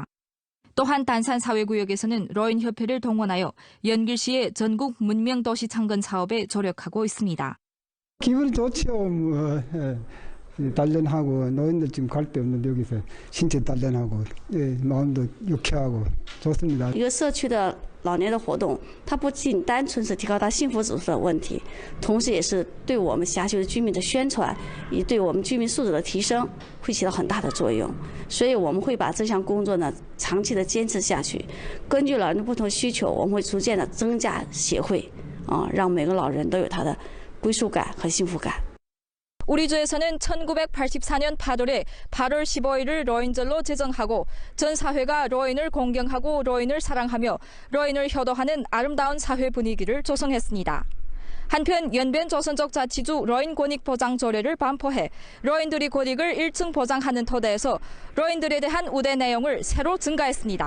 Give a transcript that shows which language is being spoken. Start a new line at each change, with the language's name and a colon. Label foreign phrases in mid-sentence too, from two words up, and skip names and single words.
Korean: 또한 단산사회구역에서는 노인협회를 동원하여 연길시의 전국 문명도시 창건 사업에 조력하고 있습니다. 기분이 좋죠. 단련하고 노인들 지금 갈 데 없는데 여기서 신체 단련하고 마음도 유쾌하고 좋습니다.
Chinese: 一个社区的老年的活动，它不仅单纯是提高他幸福指数的问题，同时也是对我们辖区的居民的宣传，以对我们居民素质的提升会起到很大的作用。所以我们会把这项工作呢长期的坚持下去。根据老人的不同需求，我们会逐渐的增加协会，让每个老人都有他的归属感和幸福感。
Korean: 우리주에서는 1984년 8월에 8월 15일을 노인절로 제정하고 전 사회가 노인을 공경하고 노인을 사랑하며 노인을 효도하는 아름다운 사회 분위기를 조성했습니다. 한편 연변 조선족 자치주 노인 권익 보장 조례를 반포해 노인들의 권익을 1층 보장하는 토대에서 노인들에 대한 우대 내용을 새로 증가했습니다.